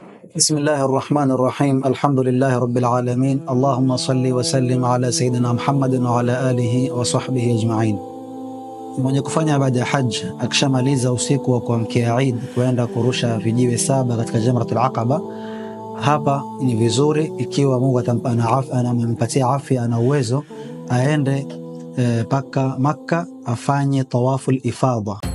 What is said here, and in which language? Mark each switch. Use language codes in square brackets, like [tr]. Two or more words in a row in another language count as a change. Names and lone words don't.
[ar] بسم الله الرحمن الرحيم. الحمد لله رب العالمين. اللهم صل وسلم على سيدنا محمد وعلى آله وصحبه أجمعين. [sw] Mwenye kufanya ibada ya haji akishamaliza usiku wa kuamkia Eid kwenda kurusha vijiwe 7 katika Jamratul Aqaba, hapa ni vizuri ikiwa Mungu anampatia afya na uwezo aende paka Makka afanye [ar] طواف الإفاضة.